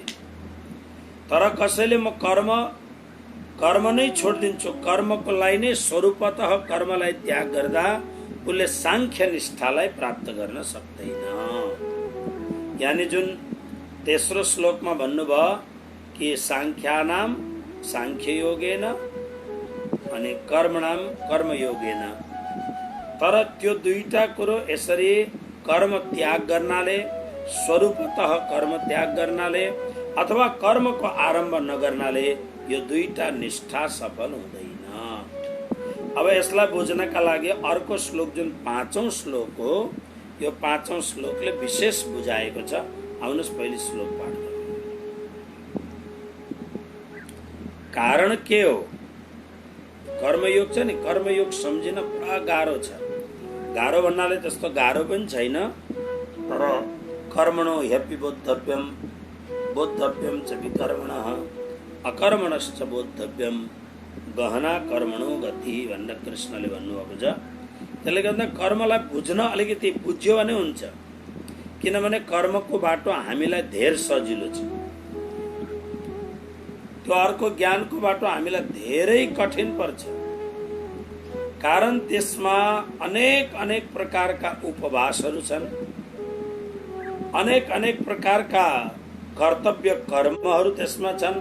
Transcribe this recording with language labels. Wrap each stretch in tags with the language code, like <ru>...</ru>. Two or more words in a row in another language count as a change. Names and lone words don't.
<ne>तर कसैले म कर्म नै छोडिदिन्छु, कर्मको लागि नै स्वरूपतः कर्मलाई त्याग गर्दा उसले सांख्य निष्ठालाई प्राप्त गर्न सक्दैन। यानी जुन तेस्रो श्लोकमा भन्नुभयो कि</ne> <sa>सांख्यानाम सांख्य योगेन</sa> <ne>अनि</ne> <sa>कर्मणाम कर्मयोगेन,</sa> <ne>तर त्यो दुईटा कुरो यसरी कर्म त्याग गर्नाले, स्वरूपतः कर्म त्याग गर्नाले अथवा कर्मको आरम्भ नगर्नाले यो दुईटा निष्ठा सफल हुँदैन। अब यसलाई बुझ्नका लागि अर्को श्लोक जुन 5औं श्लोक हो, यो 5औं श्लोकले विशेष बुझाएको छ। आउनुहोस् पहिले श्लोक पाठ गरौँ। कारण के हो? कर्मयोग छ नि, कर्मयोग सम्झिन पुरा गाह्रो छ। गाह्रो भन्नाले त्यस्तो गाह्रो पनि छैन, तर</ne> <sa>कर्मणो ह्यपि बोद्धव्यम बोद्धव्यम च विकर्मणः अकर्मणश्च बोद्धव्यम गहना कर्मणो गति</sa> <ne>भनेर कृष्णले भन्नुभएको छ। त्यसले गर्दा कर्मलाई बुझ्न अलिकति बुझ्यो भने हुन्छ, किनभने कर्मको बाटो हामीलाई धेर सजिलो छ। त्यो अर्को ज्ञानको बाटो हामीलाई धेरै कठिन पर्छ, कारण त्यसमा अनेक प्रकारका उपवासहरू छन्, अनेक प्रकारका कर्तव्य कर्महरू त्यसमा छन्।</ne>